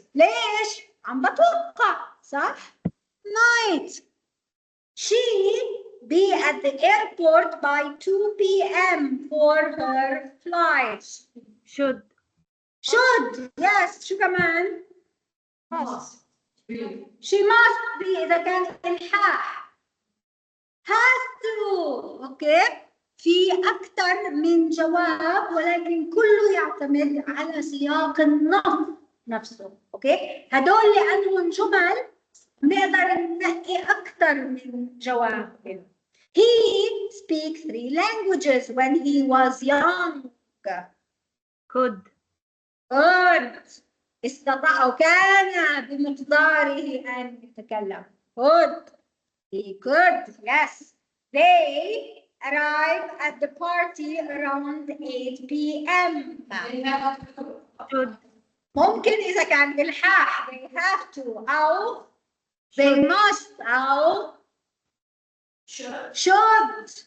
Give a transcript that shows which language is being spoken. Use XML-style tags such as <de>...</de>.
<ar>ليش؟ عم بتوقع صح؟ Might.</ar> <en>She be at the airport by 2 p.m. for her flight. Should. Should. Yes.</en> <ar>شو كمان؟</ar> <en>Must. She must be</en> <ar>إذا كان إلحاح.</ar> <en>Has to. Okay.</en> <ar>في أكثر من جواب ولكن كله يعتمد على سياق النص نفسه. اوكي هدول لانهم جمل نقدر ننقي اكثر من جواب.</ar> <en>He speaks 3 languages when he was young. Could. Good.</en> <ar>استطاع كان بمقداره ان يتكلم.</ar> <en>Good. He could. Yes. They arrive at the party around 8 p.m. Should.</en> <ar>ممكن إذا كان إلحاح</ar> <en>they have to</en> <ar>أو</ar> <en>they must</en> <ar>أو should.</ar>